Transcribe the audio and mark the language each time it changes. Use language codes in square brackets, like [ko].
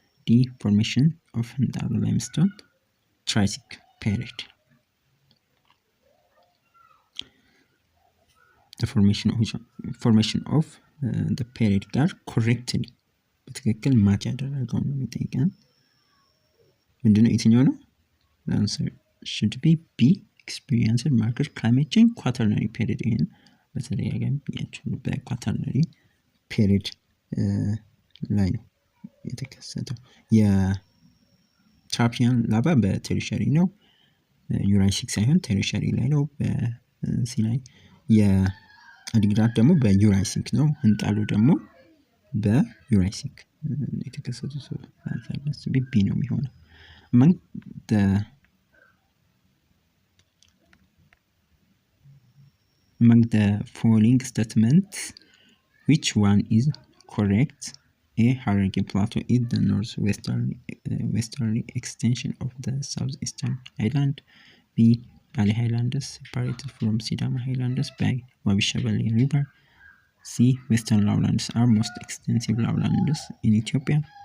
[en] D, formation of Ndalo limestone, Triassic period. The formation of the period [am] ጋር correctly በትክክል ማች ያደረገው ነው የሚጠይቀን። ምንድነው የትኛው ነው? [en] The answer should be B, experiencing marked climate change, quaternary period. [am] in በተለያየም ያቸው በኳተርነሪ ፔሪድ ላይ ነው የተከሰተው። የትራፒያን ላቫ በቴሪሸሪ ነው፣ ዩራሲክ ሳይሆን ቴሪሸሪ ላይ ነው በሲ ላይ። የአዲግራት ደግሞ በዩራሲክ ነው፣ እንጣሎ ደግሞ በዩራሲክ የተከሰተው ሰው አንሳለስ ቢ ነው የሚሆነው። [en] among the following statements which one is correct? A, Hararghe Plateau is the northwesterly extension of the southeastern highland. B, Bali Highlands separated from Sidama Highlands by Wabi Shabelle River. C, western lowlands are most extensive lowlands in Ethiopia.